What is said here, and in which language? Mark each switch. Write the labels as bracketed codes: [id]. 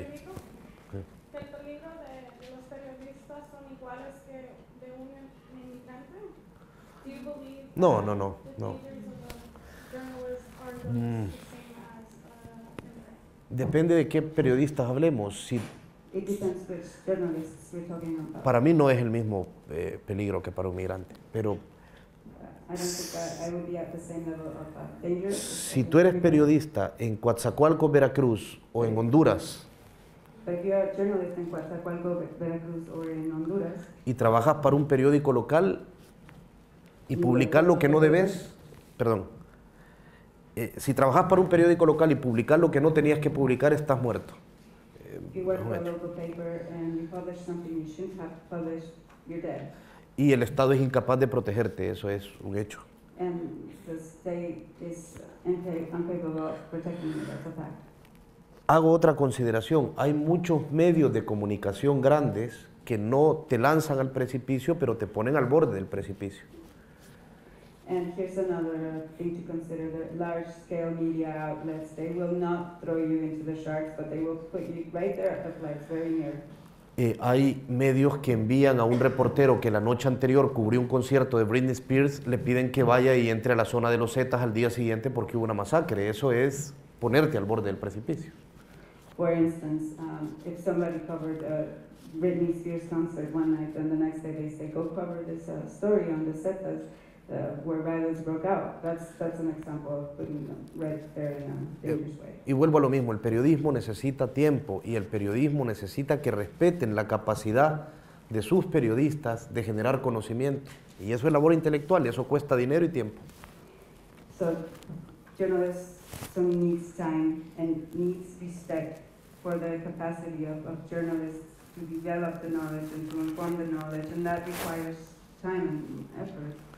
[es] el peligro de los periodistas son iguales que de un inmigrante? [en] Do you believe [es] No. [en] the dangers of a journalist are the same as immigrant? [es] Depende de qué periodistas hablemos. [en] It depends which journalists we're talking about. [es] Para mí no es el mismo peligro que para un migrante, pero [en] I don't think I would be at the same level of danger. [es] si tú eres periodista en Coatzacoalcos, Veracruz o en Honduras [en] But if you're a journalist in Coatzacoalcos, Veracruz, or in Honduras, [es] y trabajas para un periódico local y publicar lo que no debes, si trabajas para un periódico local y publicar lo que no tenías que publicar, estás muerto. [en] if you work for a local paper and you publish something you shouldn't have published, you're dead. [es] Y el Estado es incapaz de protegerte, eso es un hecho. [en] And the state is incapable of protecting you, that's a fact. [es] Hago otra consideración. Hay muchos medios de comunicación grandes que no te lanzan al precipicio, pero te ponen al borde del precipicio. [en] And here's another thing to consider: the large-scale media outlets, they will not throw you into the sharks, but they will put you right there at the flags, very near. [es] Hay medios que envían a un reportero que la noche anterior cubrió un concierto de Britney Spears, le piden que vaya y entre a la zona de los Zetas al día siguiente porque hubo una masacre. Eso es ponerte al borde del precipicio. [en] For instance, if somebody covered a Britney Spears concert one night and the next day they say, go cover this story on the Zetas where violence broke out. That's an example of putting them right there in a dangerous way. [es] Y vuelvo a lo mismo, el periodismo necesita tiempo y el periodismo necesita que respeten la capacidad de sus periodistas, de generar conocimiento. Y eso es labor intelectual, y eso cuesta dinero y tiempo. [en] So, journalism needs time and needs respect for the capacity of journalists to develop the knowledge and to inform the knowledge, and that requires time and effort.